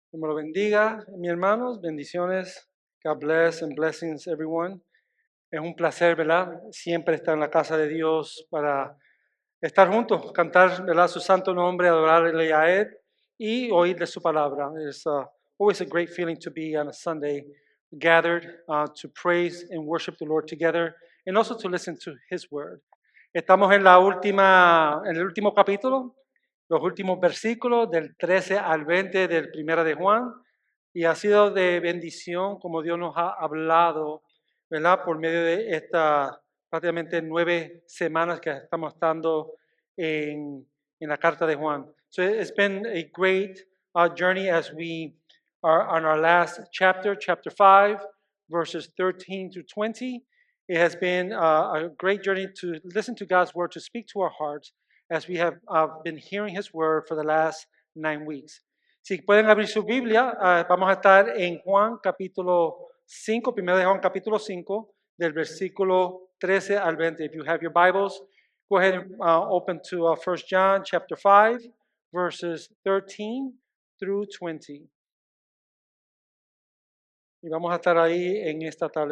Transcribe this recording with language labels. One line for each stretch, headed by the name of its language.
Spanish: Dios me lo bendiga, mis hermanos, bendiciones.
English: God bless and blessings everyone.
Spanish: Es un placer, ¿verdad? Siempre estar en la casa de Dios para estar juntos, cantar, ¿verdad? Su santo nombre, adorarle a Él y oír de su palabra.
English: It's always a great feeling to be on a Sunday gathered to praise and worship the Lord together and also to listen to His word.
Spanish: Estamos en el último capítulo, los últimos versículos del 13 al 20 del Primera de Juan, y ha sido de bendición como Dios nos ha hablado, ¿verdad? Por medio de estas prácticamente 9 semanas que estamos estando en la carta de Juan.
English: So it's been a great journey as we are on our last chapter, chapter 5, verses 13 to 20. It has been a great journey to listen to God's word, to speak to our hearts as we have been hearing His word for the last 9 weeks.
Spanish: Si pueden abrir su Biblia, vamos a estar en Juan capítulo 5, primero de Juan capítulo 5, del versículo 13 al 20.
English: If you have your Bibles, go ahead and open to 1 John chapter 5, verses 13 through 20.
Spanish: Y vamos a estar ahí en esta tarde.